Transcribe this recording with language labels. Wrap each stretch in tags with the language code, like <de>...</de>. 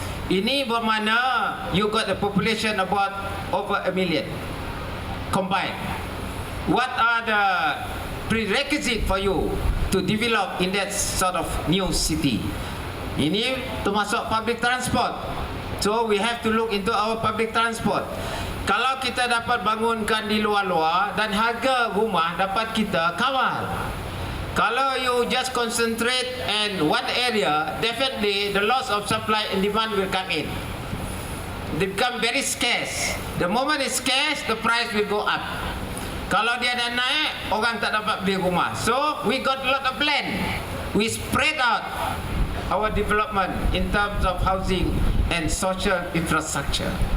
<ms>Ini bermakna</ms> <en>you got a population about over 1 million combined. What are the prerequisite for you to develop in that sort of new city?</en> <ms>Ini termasuk</ms> <en>public transport. So we have to look into our public transport.</en> <ms>Kalau kita dapat bangunkan di luar-luar dan harga rumah dapat kita kawal. Kalau</ms> <en>you just concentrate in one area, definitely the loss of supply and demand will come in. They become very scarce. The moment it's scarce, the price will go up.</en> <ms>Kalau dia dah naik, orang tak dapat beli rumah.</ms> <en>So we got a lot of land. We spread out our development in terms of housing and social infrastructure.</en>